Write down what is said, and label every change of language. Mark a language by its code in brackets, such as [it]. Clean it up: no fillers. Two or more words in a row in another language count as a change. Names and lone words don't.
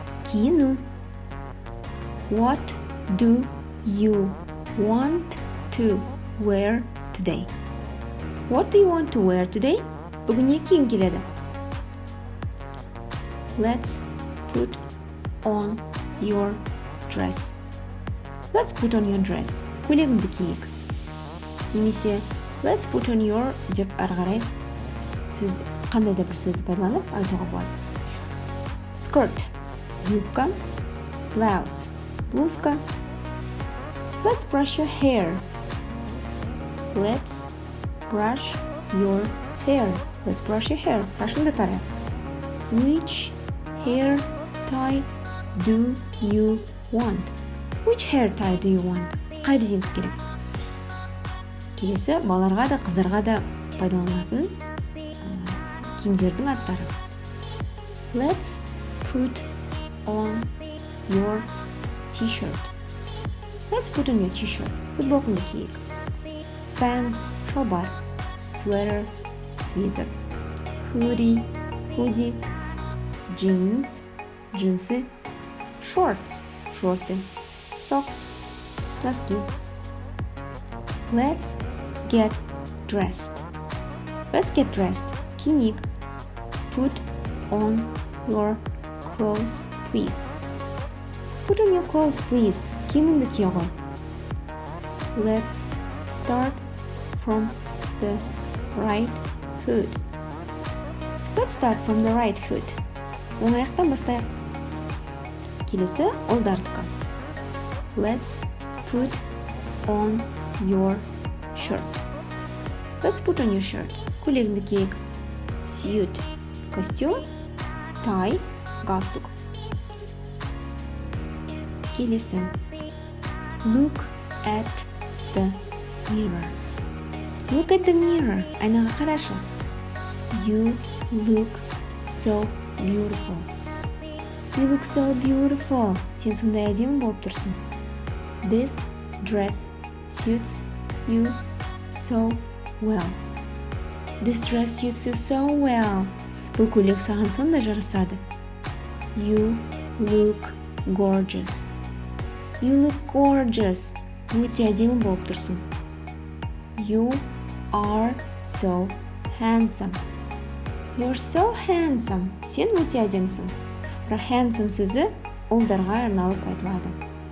[kk] киіну. [en] What do you want to wear today? What do you want to wear today? [kk] Бүгін не киім келеді? [en] Let's put on your dress. Let's put on your dress. [kk] Көйлегіңді киік. Немесе [en] let's put on your [kk] деп ары қарай сөз, қандай да бір сөзді пайдаланып айтуға болады. Skirt, юбка. Blouse, блузка. [en] Let's brush your hair. Let's brush your hair. Let's brush your hair. [kk] Қашыңды тара. [en] Which hair tie do you want? Which hair tie do you want? [kk] Қай резинка керек? Келесі балаларға да қыздарға да пайдаланатын киімдердің аттары. [en] Let's put on your t-shirt. Let's put on your t-shirt. [kk] Футболкаңды киік. Pants, шалбар. Sweater, свитер. [en] Hoodie, hoodie. Jeans, [kk] джинсы. Shorts, шорты. Socks, носки. [en] Let's get dressed. Let's get dressed. Киінік. Put on your clothes, please. Put on your clothes, please. [kk] Киіміңді ки ғой. [en] Let's start from the right foot. Let's start from the right foot. [kk] Оң аяқтан бастайық. Келесі ұлдардікі. [en] Let's put on your shirt. Let's put on your shirt. [kk] Көйлегіңді киік. Suit, костюм. Tie, галстук. Келесі. [en] Look at the mirror. Look at the mirror. [kk] Айнаға қарашы. [en] You look so beautiful. You look so beautiful. [kk] Сен сондай әдемі болып тұрсың. [en] This dress suits you so well. This dress suits you so well. [kk] Бұл көйлек саған сондай жарасады. [en] You look gorgeous. You look gorgeous. [kk] Өте әдемі болып тұрсың. [en] You are so handsome. You're so handsome. [kk] Сен өте әдемісің. Бірақ handsome сөзі ұлдарға арналып айтылады.